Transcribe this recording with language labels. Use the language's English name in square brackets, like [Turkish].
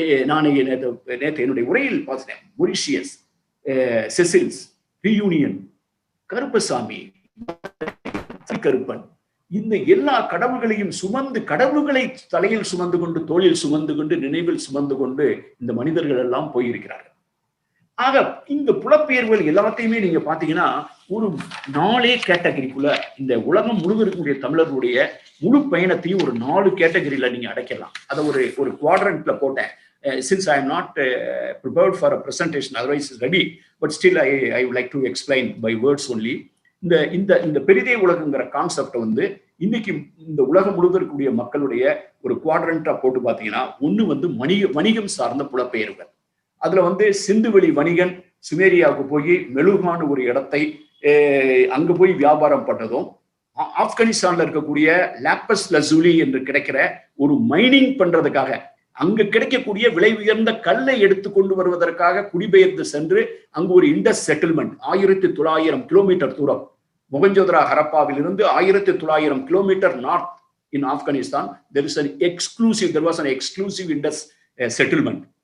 [Tamil] நான் நேற்று என்னுடைய உரையில் பார்த்தேன். மொரிஷியஸ், செசில்ஸ், ரியூனியன், கருப்பசாமி, கருப்பன், இந்த எல்லா கடவுள்களையும் சுமந்து, கடவுள்களை தலையில் சுமந்து கொண்டு, தோளில் சுமந்து கொண்டு, நினைவில் சுமந்து கொண்டு இந்த மனிதர்கள் எல்லாம் போயிருக்கிறார்கள். ஆக இந்த புலப்பெயர்வுகள் எல்லாத்தையுமே நீங்க பாத்தீங்கன்னா ஒரு 4 கேட்டகரிக்குள்ள இந்த உலகம் முழுவதும் இருக்கக்கூடிய தமிழர்களுடைய முழு பயணத்தையும் ஒரு 4 கேட்டகரியில நீங்க அடைக்கலாம். அதை ஒரு குவாட்ரண்ட்ல போட்டேன். [English] Since I am not prepared for a presentation, otherwise it's ready, but still I would like to explain by words only. [Tamil] இந்த பெரிதே உலகங்கிற கான்செப்ட் வந்து இன்னைக்கு இந்த உலகம் முழுவதும் இருக்கக்கூடிய மக்களுடைய ஒரு குவாட்ரண்டா போட்டு பாத்தீங்கன்னா, ஒண்ணு வந்து வணிகம் சார்ந்த புலப்பெயர்வுகள். அதுல வந்து சிந்துவெளி வணிகன் சுமேரியாவுக்கு போய் மெலுகான்னு ஒரு இடத்தை அங்க போய் வியாபாரம் பண்ணதும், ஆப்கானிஸ்தான்ல இருக்கக்கூடிய லாப்பஸ் லசூலி என்று கிடைக்கிற ஒரு மைனிங் பண்றதுக்காக அங்க கிடைக்கக்கூடிய விலை உயர்ந்த கல்லை எடுத்து கொண்டு வருவதற்காக குடிபெயர்ந்து சென்று அங்கு ஒரு இண்டஸ் செட்டில்மெண்ட் 1900 கிலோமீட்டர் தூரம், மொகஞ்சோதரா ஹரப்பாவில் இருந்து 1900 kilometre north in Afghanistan [English] there was an exclusive [Tamil] Indies settlement.